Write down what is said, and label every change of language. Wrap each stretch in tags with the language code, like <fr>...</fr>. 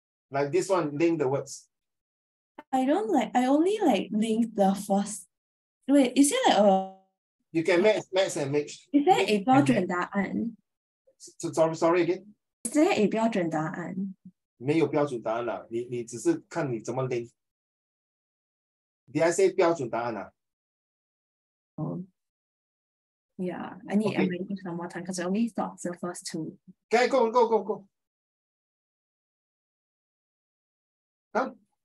<en>Like this one, link the words. I only link the first. Wait, is there like a... You can match and mix. Is there a</en> <zh>标准答案?</zh> <en>Sorry again. Is there a</en> <zh>标准答案? 没有标准答案啦，你只是看你怎么 link.</zh> <en>Did I say</en> <zh>标准答案啊?</zh> <en>Yeah, I need some more time because I only thought the first two. Okay, go. Come.</en>